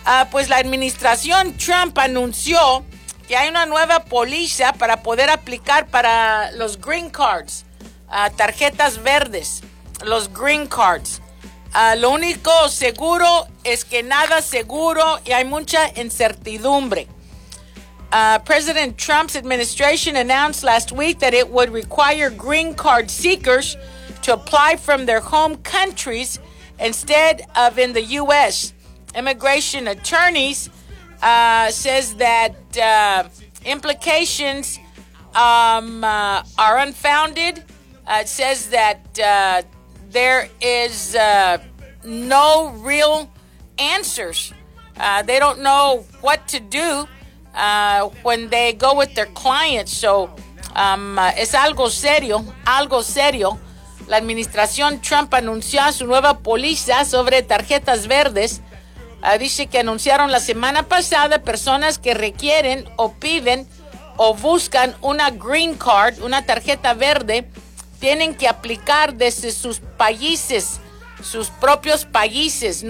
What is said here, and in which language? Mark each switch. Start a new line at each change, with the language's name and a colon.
Spanish: Pues la administración Trump anunció que hay una nueva póliza para poder aplicar para los green cards, tarjetas verdes, los green cards. Lo único seguro es que nada seguro y hay mucha incertidumbre.
English: President Trump's administration announced last week that it would require green card seekers to apply from their home countries instead of in the U.S. Immigration attorneys says that implications are unfounded. It says that there is no real answers. They don't know what to do when they go with their clients.
Spanish: So es algo serio, algo serio. La administración Trump anunció su nueva póliza sobre tarjetas verdes. Dice que anunciaron la semana pasada personas que requieren o piden o buscan una green card, una tarjeta verde, tienen que aplicar desde sus países, sus propios países.